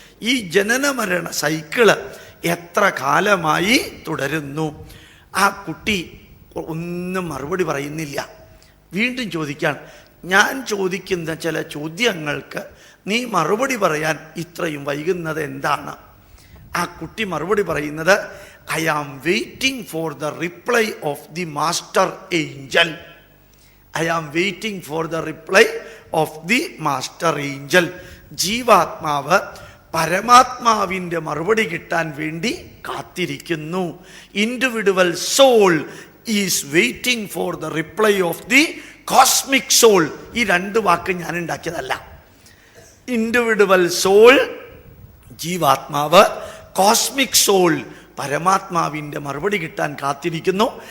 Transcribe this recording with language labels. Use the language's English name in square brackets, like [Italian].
[Malayalam] ഈ ജനന മരണ സൈക്കിള് എത്ര കാലമായി തുടരുന്നു? ആ കുട്ടി ഒന്നും മറുപടി പറയുന്നില്ല. വീണ്ടും ചോദിക്കാൻ, ഞാൻ ചോദിക്കുന്ന ചില ചോദ്യങ്ങൾക്ക് നീ മറുപടി പറയാൻ ഇത്രയും വൈകുന്നത് എന്താണ്? ആ കുട്ടി മറുപടി പറയുന്നത്, [English] I am waiting for the reply of the master angel. I am waiting for the reply of the master angel. [Malayalam] ജീവാത്മാവ് പരമാത്മാവിൻ്റെ മറുപടി കിട്ടാൻ വേണ്ടി കാത്തിരിക്കുന്നു. [English] Individual soul is waiting for the reply of the cosmic soul. [Malayalam] ഈ രണ്ട് വാക്ക് ഞാൻ ഉണ്ടാക്കിയതല്ല. Individual soul ജീവാത്മാവ്, cosmic soul പരമാത്മാവിൻ്റെ മറുപടി കിട്ടാൻ കാത്തിരിക്കുന്നു.